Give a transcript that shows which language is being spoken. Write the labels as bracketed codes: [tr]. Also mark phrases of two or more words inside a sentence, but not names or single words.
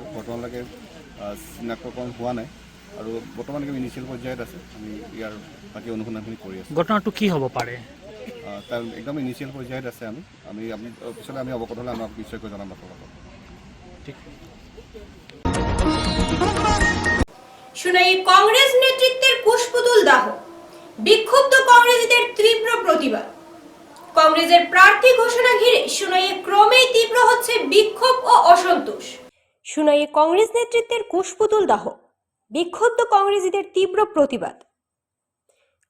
[as] বৰ্তমানলৈকে চিনাক্তকৰণ হোৱা নাই আৰু বৰ্তমানলৈকে ইনিচিয়েল পৰ্যায়ত আছে। আমি ইয়াৰ বাকী অনুসন্ধানখিনি কৰি আছোঁ। ঘটনাটো কি হ'ব পাৰে? তাৰ একদম ইনিচিয়েল পৰ্যায়ত আছে। আমি পিছলৈ আমি অৱগত হ'লে আমাক নিশ্চয়কৈ জনাম আপোনালোকক। ঠিক। [bn] শুনাই কংগ্রেস নেতৃত্বের কুশপুতুল দাহ, বিক্ষুব্ধ কংগ্রেসীদের তীব্র প্রতিবাদ। কংগ্রেসের প্রার্থী ঘোষণা ঘিরে শুনাইয়ে ক্রমেই তীব্র হচ্ছে বিক্ষোভ ও অসন্তোষ। শুনাইয়ে কংগ্রেস নেতৃত্বের কুশপুতুল দাহ, বিক্ষুব্ধ কংগ্রেসীদের তীব্র প্রতিবাদ।